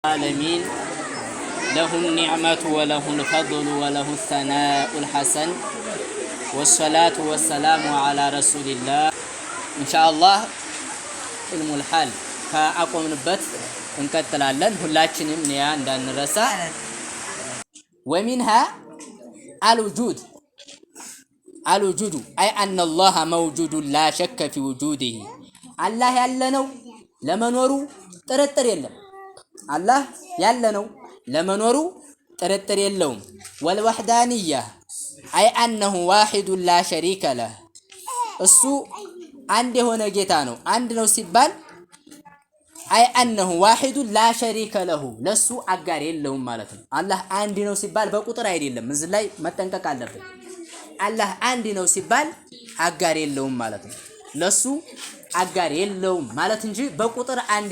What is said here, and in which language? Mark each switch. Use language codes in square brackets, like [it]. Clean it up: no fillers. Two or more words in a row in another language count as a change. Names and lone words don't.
[ar] العالمين له النعمة وله الفضل وله الثناء الحسن والصلاة والسلام على رسول الله إن شاء الله علم الحال فأقوم نبت [am] እንቀጥላለን ሁላችንም ኒያ እንዳንረሳ [ar] ومنها الوجود أي أن الله موجود لا شك في وجوده الله [am] ያለነው ለመኖሩ ጥርጥር የለም الله ያለነው ለመኖሩ ጥርጥር የለውም [ar] والوحدانية أي أنه واحد لا شريك له [am] እሱ አንድ የሆነ ጌታ ነው አንድ ነው ሲባል [ar] أي أنه واحد لا شريك له [am] ለሱ አጋር የለውም ማለት ነው። አላህ አንድ ነው ሲባል በቁጥር አይደለም። እዚህ ላይ መጠንቀቅ አለብን። አላህ አንድ ነው ሲባል አጋር የለውም ማለት ነው። ለሱ አጋር የለውም ማለት እንጂ በቁጥር አንድ